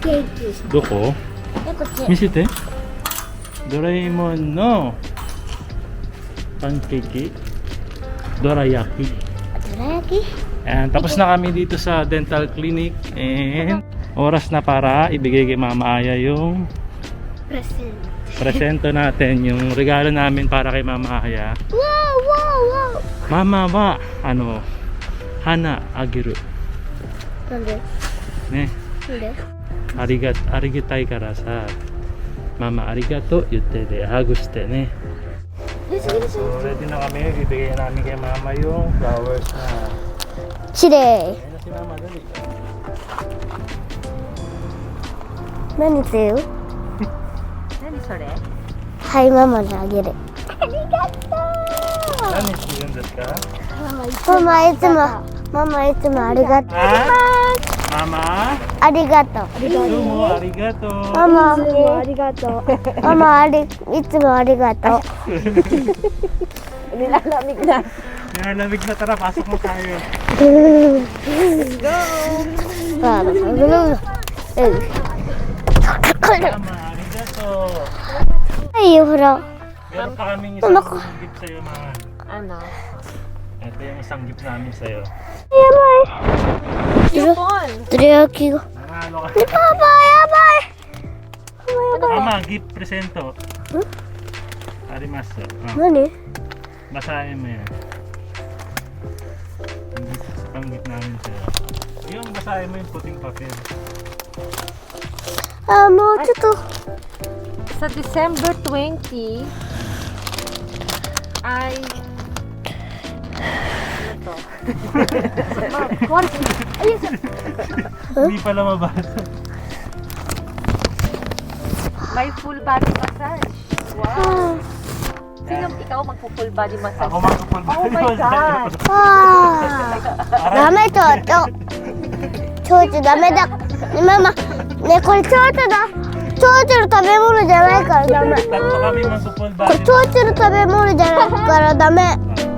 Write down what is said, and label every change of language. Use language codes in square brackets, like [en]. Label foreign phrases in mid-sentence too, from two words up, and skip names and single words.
[ja] どここっち。見せて。ドラえもんのパンケーキ、ドラ焼き。どら焼き [tl] And tapos na kami dito sa dental clinic and oras na para ibigay kay Mama Aya yung Present. presento natin, yung regalo namin para kay Mama Aya. Wow, wow, wow. [ja] ママはあの花あげるなんでね。なんでありがたいからさ、ママありがとう言ってでハグしてね。 [tl] So, ready na kami, bibigyan namin kay Mama yung flowers na. [ja] きれい。 [tl] Ayun na si Mama, dali. [ja] 何って言う何それ？はい、ママにあげる。何してるんですか？ママいつもありがとう。ママありがとう。どうもありがとう。ママ、ありがとう。ママ、いつもありがとう。 [tl] Nilalamig na. Nilalamig na, tara, pasok mo tayo. [ja] Mama, arigato. Ay,ほら。 [tl] Meron pa kaming isang gift sa'yo, Mama. Ano? Ito yung isang gift namin sa'yo. [ja] やばい。 Coupon! どら焼きが。 [tl] Nanalo ka. [ja] パパ、やばい。 [tl] Mama, gift presento. [ja] Arimasu. Oh, 何 [tl] basahin mo yan. Ang gift namin sa'yo. Yung basahin mo yung puting papel. [ja] あ、もうちょっと。 [tl] Sa December 20 ay ano to? Hindi pala mabasa. May full body massage. Wow. Sino ikaw magpo-full body massage? Ako magpapal. [en] Oh my God. [ja] ダメちょうちょ。ちょうちょダメだ。ね、ママ。ね、これちょうちょだ。ちょうちょの食べ物じゃないからダメ。 [tl] Tatlo kami magpapal [ja] これちょうちょの食べ物じゃないからダメ。